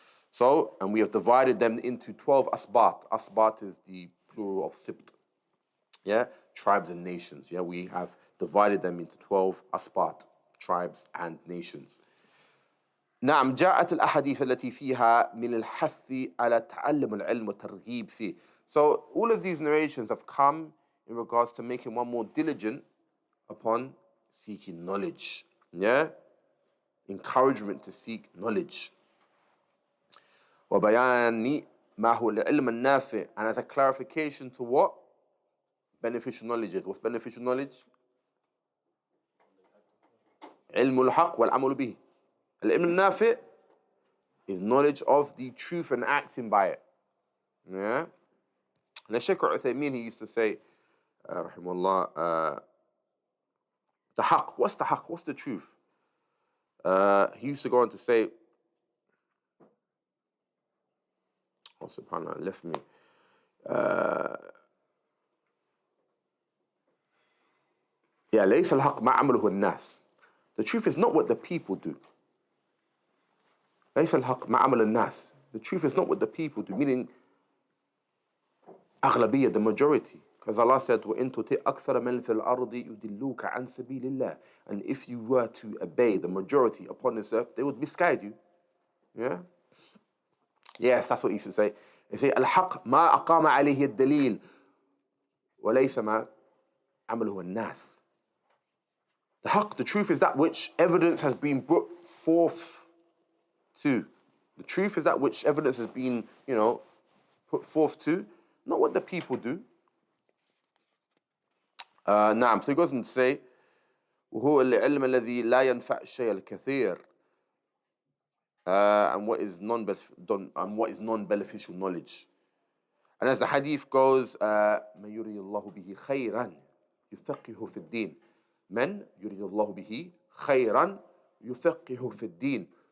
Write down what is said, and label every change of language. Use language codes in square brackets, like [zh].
[en] So, and we have divided them into 12 asbat. Asbat is the plural of Sibt. Yeah, tribes and nations. Yeah, we have divided them into 12 asbat, tribes and nations. [ar] نعم جاءت الأحاديث التي فيها من الحث على تعلم العلم والترغيب فيه. [en] So all of these narrations have come in regards to making one more diligent upon seeking knowledge. Yeah? Encouragement to seek knowledge. [ar] وبيان ما هو العلم النافع, [en] and as a clarification to what beneficial knowledge is. What's beneficial knowledge? [ar] علم الحق والعمل به. العلم النافع [en] is knowledge of the truth and acting by it. Yeah? And Shaykh Uthaymin, he used to say, rahimahullah, the haqq. What's the haqq? What's the truth? He used to go on to say, oh subhanAllah, it left me. [ar] Yeah, ليس الحق ما عمله الناس. [en] The truth is not what the people do. [ar] ليس الحق ما عمل الناس. [en] The truth is not what the people do, meaning أغلبية, the majority. Because Allah said, [ar] وَإِن تُطِعْ أَكْثَرَ مَنْ فِي الْأَرْضِ يُضِلُّوكَ عَنْ سَبِيلِ اللَّهِ. [en] And if you were to obey the majority upon this earth, they would misguide you. Yeah? Yes, that's what he used to say. He say, [ar] الحق ما أقام عليه الدليل وليس ما عمله الناس. [en] The haqq, the truth, is that which evidence has been brought forth to. The truth is that which evidence has been, put forth to, not what the people do. [ar] نعم. [en] So he goes on to say, [ar] وهو العلم الذي لا ينفع الشيء الكثير. [en] And what is non-beneficial knowledge. And as the hadith goes, [ar] من يريد الله به خيرا يفقهه في الدين. من يريد الله به خيرا يفقهه في الدين.